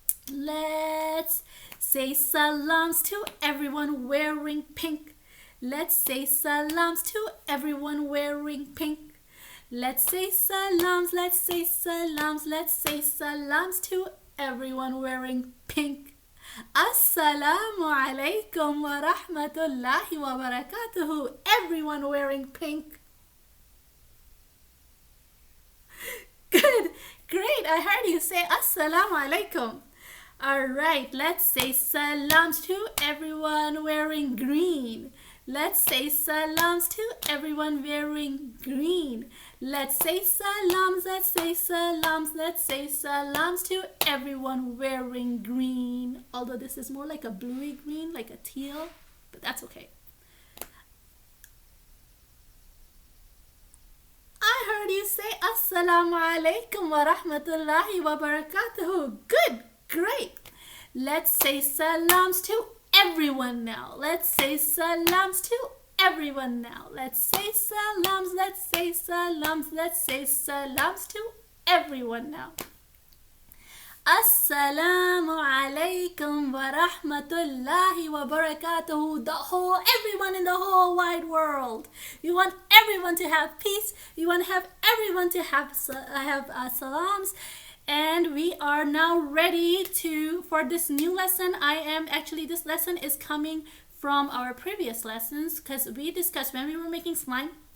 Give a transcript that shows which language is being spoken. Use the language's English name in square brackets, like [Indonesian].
[English] Let's say salams to everyone wearing pink. Let's say salams to everyone wearing pink. Let's say salams. Let's say salams. Let's say salams to everyone wearing pink. [Arabic] Assalamu alaikum wa rahmatullahi wa barakatuhu. [English] Everyone wearing pink. Good, great. I heard you say [Arabic] assalamu alaikum. [English] Alright, let's say salams to everyone wearing green. Let's say salams to everyone wearing green. Let's say salams, let's say salams, let's say salams to everyone wearing green. Although this is more like a bluey green, like a teal, but that's okay. I heard you say [Arabic] assalamu alaikum wa rahmatullahi wa barakatuhu. [English] Good, great. Let's say salams to everyone now. Let's say salams to everyone now. Let's say salams, let's say salams, let's say salams to everyone now. [Arabic] Assalamu alaikum wa rahmatullahi wa barakatuhu. [English] Everyone in the whole wide world. We want everyone to have peace. We want to have everyone to have salams. And we are now ready for this new lesson. This lesson is coming from our previous lessons because we discussed when we were making slime.